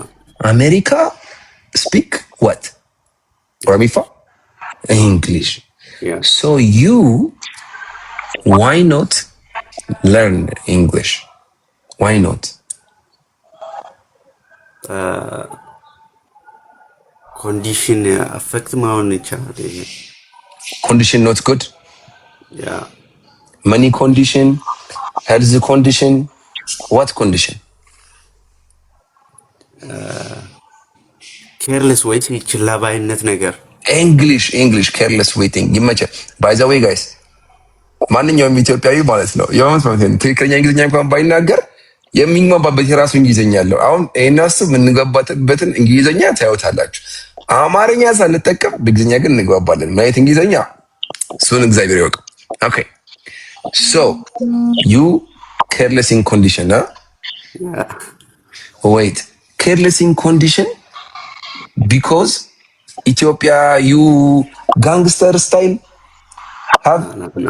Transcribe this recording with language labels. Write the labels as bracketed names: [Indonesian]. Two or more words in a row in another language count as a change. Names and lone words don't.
[English] America speak what? Where me from? English. Yeah. So why not learn English? Why not? Condition affect [Amharic] መሆን ይችላል [English] Condition not good? Yeah. Money condition? Health condition? What condition? [Amharic] ኬርለስ ወይ ችላ ባይነት ነገር [English] English careless waiting. ይመቻል. By the way guys, [Amharic] ማንኛውም ኢትዮጵያዊ ማለት ነው የሆነ ትክክለኛ እንግሊዝኛ እንኳን ባይናገር የሚግባባበት የራሱ እንግሊዝኛ አለው። አሁን እነሱ የምንግባባበትን እንግሊዝኛ ታዩታላችሁ። አማርኛ ሳንጠቀም በእንግሊዝኛ ግን እንግባባለን። ማለት እንግሊዝኛ እሱን እግዚአብሔር ይወቅ። Okay. [English] So, you careless in condition, huh? Yeah. Wait, careless in condition because Ethiopia, you gangster style have? No.